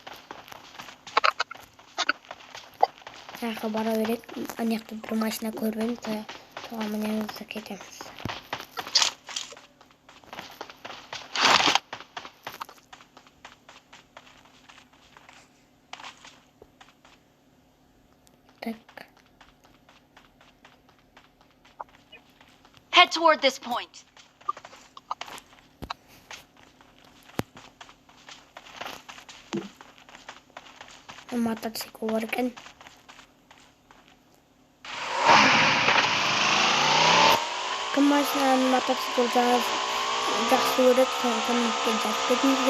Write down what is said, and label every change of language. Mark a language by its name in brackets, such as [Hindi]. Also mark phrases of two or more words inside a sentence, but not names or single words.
[Kazakh] Тағы бара берек. Анаяқта бір машина көріп едім. Соған мінеміз де кетеміз. Так. [English] Head toward this point. [Kazakh] Мотоцикл бар екен. Кім машинаны мотоцикл жақсы көреді, сондықтан жазып кетіңіздер.